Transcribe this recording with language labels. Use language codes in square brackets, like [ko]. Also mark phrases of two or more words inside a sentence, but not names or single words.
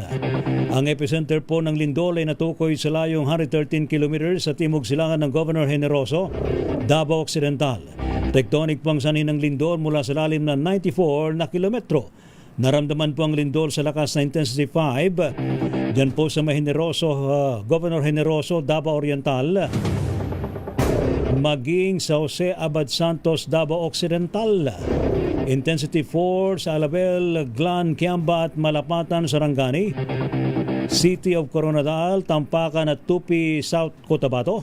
[tl] Ang epicenter po ng lindol ay natukoy sa layong 113 kilometers sa timog silangan ng Governor Generoso, Davao Occidental. Tectonic po ang sanhi ng lindol mula sa lalim na 94 na kilometro. Naramdaman po ang lindol sa lakas na intensity 5 dyan po sa Governor Generoso, Davao Oriental, maging sa Jose Abad Santos, Davao Occidental. Intensity 4 sa Alabel, Glan, Kiamba at Malapatan, Sarangani. City of Coronadal, Tampakan at Tupi, South Cotabato.